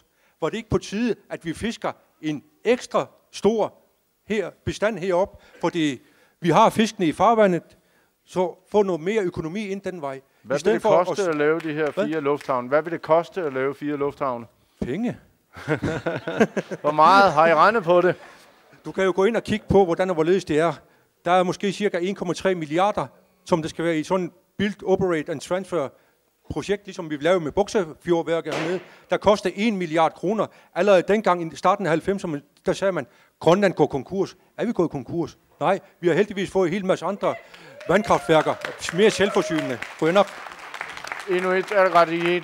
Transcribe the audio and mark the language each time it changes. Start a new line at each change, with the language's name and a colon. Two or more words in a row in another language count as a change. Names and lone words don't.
Danish: Var det ikke på tide, at vi fisker en ekstra stor bestand heroppe, fordi vi har fiskene i farvandet, så få noget mere økonomi ind den vej. Hvad vil det koste at lave de her 4 lufthavne? Hvad vil det koste at lave 4 lufthavne? Penge. Hvor meget har I regnet på det? Du kan jo gå ind og kigge på, hvordan og hvorledes det er. Der er måske cirka 1,3 milliarder, som det skal være i sådan
English: build, operate and transfer
Danish: projekt, ligesom vi lavede med Buksefjordværket hernede, der koster 1 milliard kroner. Allerede dengang i starten af 90'erne, der sagde man, Grønland går konkurs. Er vi gået konkurs? Nej, vi har heldigvis fået en hel masse andre vandkraftværker, mere selvforsynende. Inuit Ataqatigiit.